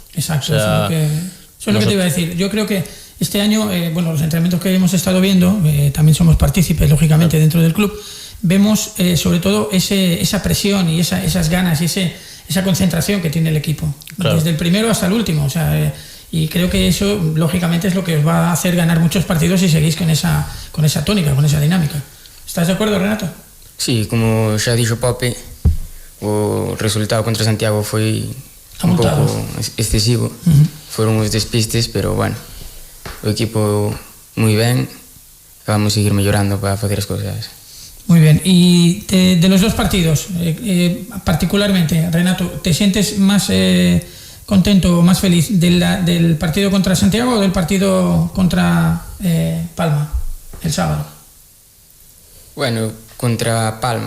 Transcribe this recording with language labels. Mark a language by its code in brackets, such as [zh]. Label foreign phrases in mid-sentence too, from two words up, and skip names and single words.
[es] Exacto, o sea, eso es lo que te iba a decir. Yo creo que este año, los entrenamientos que hemos estado viendo, también somos partícipes, lógicamente, dentro del club, vemos sobre todo esa presión y esas ganas y esa concentración que tiene el equipo, desde el primero hasta el último. O sea, y creo que eso, lógicamente, es lo que os va a hacer ganar muchos partidos si seguís con esa tónica, con esa dinámica. ¿Estás de acuerdo, Renato? [gl] Sí, como xa dixo Pope, o resultado contra Santiago foi un pouco excesivo. Foron os despistes, pero bueno, o equipo moi ben, vamos a seguir mellorando para facer as cousas. [es] Muy bien, y de los dos partidos, particularmente, Renato, ¿te sientes más contento o más feliz del partido contra Santiago o del partido contra Palma el sábado? Bueno, contra Palma.